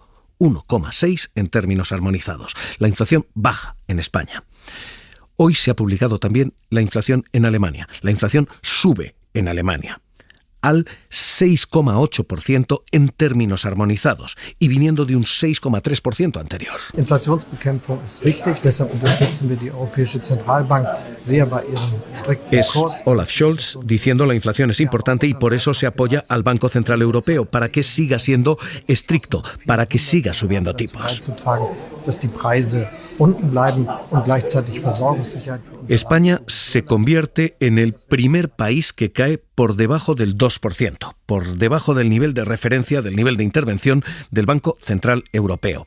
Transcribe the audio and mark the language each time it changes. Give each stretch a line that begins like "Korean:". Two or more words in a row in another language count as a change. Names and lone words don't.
Spanish: 1,6 en términos armonizados. La inflación baja en España. Hoy se ha publicado también la inflación en Alemania. La inflación sube en Alemania al 6,8% en términos armonizados y viniendo de un 6,3% anterior.
German: Inflationsbekämpfung ist wichtig, deshalb unterstützen wir die Europäische Zentralbank sehr bei ihrem strikten Kurs.
Spanish: Es Olaf Scholz diciendo la inflación es importante y por eso se apoya al Banco Central Europeo, para que siga siendo estricto, para que siga subiendo tipos. España se convierte en el primer país que cae por debajo del 2%, por debajo del nivel de referencia, del nivel de intervención del Banco Central Europeo.